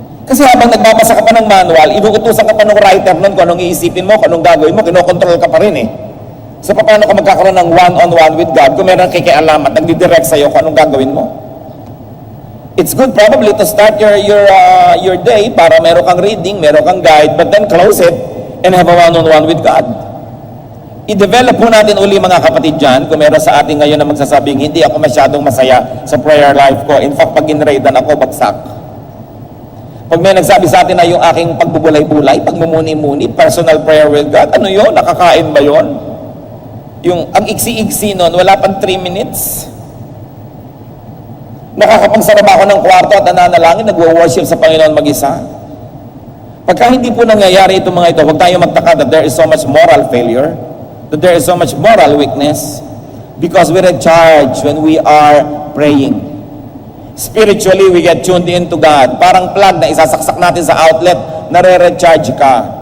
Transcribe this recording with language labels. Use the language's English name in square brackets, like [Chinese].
[Filipino] Kasi habang nagbabasa ka pa ng manual, inuutusan ka pa ng writer nun kung anong iisipin mo, kung anong gagawin mo, kinokontrol ka pa rin eh. So paano ka magkakaroon ng [English] one-on-one with God [Filipino] kung meron kikialam at nagdidirect sa'yo kung anong gagawin mo? [English] It's good probably to start your day [Filipino] para meron kang reading, meron kang guide, [English] but then close it and have a one-on-one with God. [Filipino] I-develop po natin uli mga kapatid dyan, kung meron sa atin ngayon na magsasabing, hindi ako masyadong masaya sa prayer life ko. In fact, pag in-raidan ako, bagsak. Pag may nagsabi sa atin na yung aking pagbubulay-bulay, pagmumuni-muni, [English] personal prayer with God, [Filipino] ano yun? Nakakain ba yun? Yung ang iksi-iksi nun, wala pang 3 minutes. Nakakapagsarap ako ng kwarto at nananalangin, nagwo-worship sa Panginoon mag-isa. Pagka hindi po nangyayari itong mga ito, huwag tayo magtaka [English] that there is so much moral failure, that there is so much moral weakness, because we recharge when we are praying. Spiritually, we get tuned into God. [Filipino] Parang plug na isasaksak natin sa outlet, nare-recharge ka.